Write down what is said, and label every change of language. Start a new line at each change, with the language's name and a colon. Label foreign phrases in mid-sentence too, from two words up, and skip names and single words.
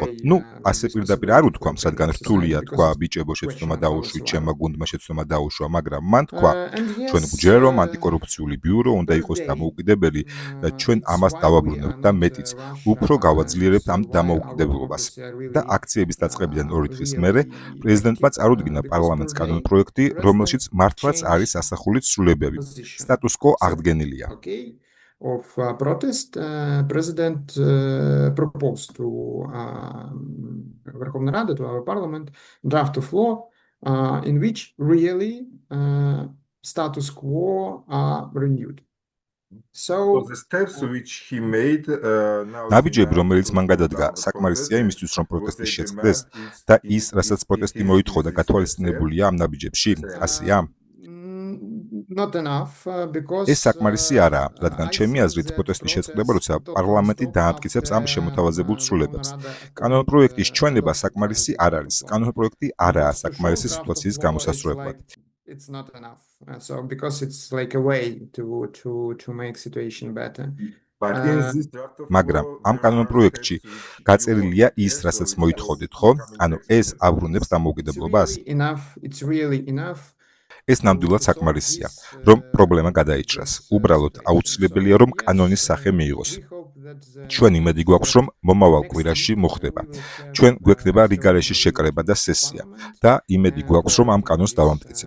Georgian: ნუ, ასე პირდაპირ არ უთქვამს, რადგან რთულია თქვა, ბიჭებო, შეცდომა დაუშვით, ჩემმა გუნდმა შეცდომა დაუშვა, მაგრამ მან თქვა, ჩვენ გვჯერა, რომ ანტიკორუფციული ბიურო უნდა იყოს დამოუკიდებელი და ჩვენ ამას დავაბრუნებთ და მეტიც, უფრო გავაძლიერებთ ამ დამოუკიდებლობას. და აქციების დაწყებიდან 2 დღის მერე პრეზიდენტმა წარუდგინა პარლამენტს კანონპროექტი, რომელშიც მართლაც არის ასახული ცვლილებები.
English: Status quo
Georgian: აღდგენილია.
English: Of protest, President proposed to Verkhovna Rada, to our parliament, draft of law in which really status quo are renewed. So the steps which he made
Georgian: ნაბიჯები, რომელიც მან გადადგა, საკმარისია იმისთვის, რომ პროტესტი შეწყდეს და ის, რასაც პროტესტი მოითხოვდა, გათვალისწინებულია ამ ნაბიჯებში, ასეა?
English: Not enough because
Georgian: ეს საკმარისი არაა, რადგან ჩემი აზრით პროტესტი შეწყდება, როცა პარლამენტი დაამტკიცებს ამ შემოთავაზებულ ცვლილებებს. კანონპროექტის ჩვენება საკმარისი არ არის. კანონპროექტი არაა საკმარისი სიტუაციის გამოსასწორებლად.
English: It's not enough. So because it's like a way to make situation better.
Georgian: მაგრამ ამ კანონპროექტში გაწერილია ის, რასაც მოითხოვდით, ხო? ანუ ეს აბრუნებს დამოუკიდებლობას.
English: It's really enough.
Georgian: ეს ნამდვილად საკმარისია, რომ პრობლემა გადაიჭრას. უბრალოდ აუცილებელია, რომ კანონის სახე მიიღოს. ჩვენ იმედი გვაქვს, რომ მომავალ კვირაში მოხდება. ჩვენ გვექნება რიგარეში შეკრება და სესია და იმედი გვაქვს, რომ ამ კანონს დავამტკიცებთ.